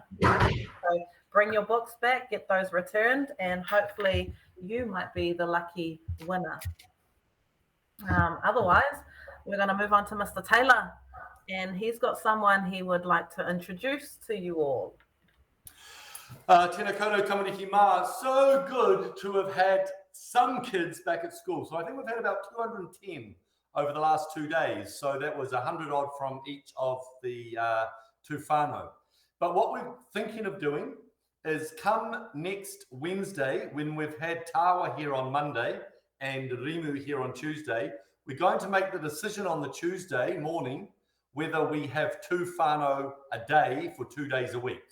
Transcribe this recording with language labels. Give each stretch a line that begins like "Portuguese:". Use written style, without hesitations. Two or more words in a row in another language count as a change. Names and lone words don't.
English: So bring your books back, get those returned, and hopefully you might be the lucky winner. Otherwise, we're going to move on to Mr. Taylor, and he's got someone he would like to introduce to you all.
Māori: Tēnā koutou tamariki mā.
English: So good to have had some kids back at school. So I think we've had about 210 over the last 2 days. So that was 100 odd from each of the 2 whānau. But what we're thinking of doing is come next Wednesday, when we've had Tawa here on Monday and Rimu here on Tuesday, we're going to make the decision on the Tuesday morning whether we have 2 whānau a day for 2 days a week.